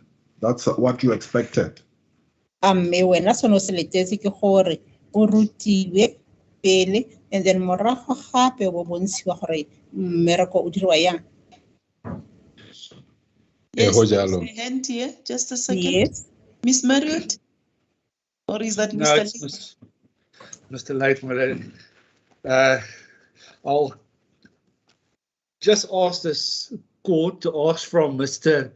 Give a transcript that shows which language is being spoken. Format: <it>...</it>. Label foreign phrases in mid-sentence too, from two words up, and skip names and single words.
<en>That's what you expected.</en> <tn>Mme wena sono se letetse ke gore o rutiwe pele</tn> <en>and then</en> <tn>morago gape bo bontshiwa gore mmereko o dirwa yang.</tn> <en>Yes,</en> <tn>Ho</tn> <en>there's</en> <tn>jalo.</tn> <en>a hand here. Just a second. Yes. Miss Marriott? Or is that No, Mr. it's Lee? Mr. Late, my lady. I'll just ask this court to ask from Mr.</en>